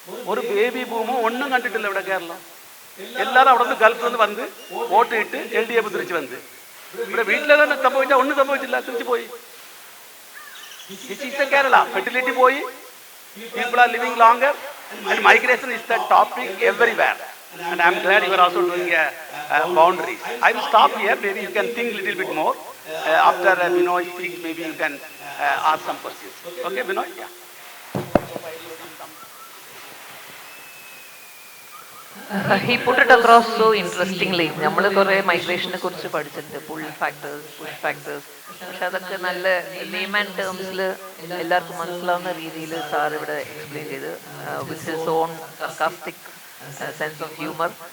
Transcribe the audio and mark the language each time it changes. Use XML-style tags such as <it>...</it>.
<ml>ഒരു ബേബി ബൂമോ ഒന്നും കണ്ടിട്ടില്ല ഇവിടെ കേരളം. എല്ലാവരും അവിടെ നിന്ന് ഗൾഫിൽ നിന്ന് വന്ന് വോട്ട് ഇട്ട് LDF തിരിച്ച് വന്ന് ഇവിടെ വീട്ടിലെ തന്നെ സംഭവിച്ചാൽ ഒന്നും സംഭവിച്ചില്ല, തിരിച്ചു പോയി. കേരള ഫെർട്ടിലിറ്റി പോയി,</ml> <en>People are living longer and migration is the topic everywhere. And I'm glad you are also doing boundaries. I will stop here. Maybe you can think little bit more. After Binoy speaks, maybe you can ask some questions. Okay, Binoy? Yeah. He put it across so interestingly.</en> <ml>നമ്മൾ കുറേ മൈഗ്രേഷനെ കുറിച്ച് പഠിച്ചിട്ടുണ്ട്, pull factors, push factors. പക്ഷെ അതൊക്കെ നല്ല name and ടേംസിൽ എല്ലാവർക്കും മനസ്സിലാവുന്ന രീതിയിൽ സാർ ഇവിടെ എക്സ്പ്ലെയിൻ ചെയ്ത്,</ml> <en>With his own sarcastic sense of humour.</en>